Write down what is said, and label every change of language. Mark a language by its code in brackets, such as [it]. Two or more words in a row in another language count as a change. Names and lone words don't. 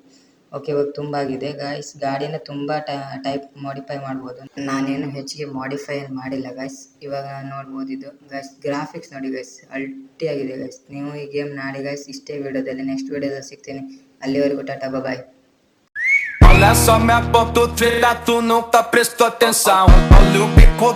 [kn] ಓಕೆ, ಇವಾಗ ತುಂಬಾಗಿದೆ ಗೈಸ್. ಗಾಡಿನ ತುಂಬ [en] type modify [kn] ಮಾಡ್ಬೋದು. ನಾನೇನು ಹೆಚ್ಚಿಗೆ ಮಾಡಿಫೈ ಮಾಡಿಲ್ಲ ಗೈಸ್. ಇವಾಗ ನೋಡ್ಬೋದು ಇದು ಗೈಸ್ ಗ್ರಾಫಿಕ್ಸ್ ನೋಡಿ ಗೈಸ್, ಅಲ್ಟಿಯಾಗಿದೆ ಗೈಸ್. ನೀವು ಈ ಗೇಮ್ ನಾಡಿ ಗೈಸ್. ಇಷ್ಟೇ ವಿಡಿಯೋದಲ್ಲಿ, ನೆಕ್ಸ್ಟ್ ವಿಡಿಯೋದಲ್ಲಿ ಸಿಗ್ತೀನಿ. ಅಲ್ಲಿವರೆಗೂ [en] tata bye. [pt] Olha só minha ponta, treta, tu nunca prestou atenção. Olha o bico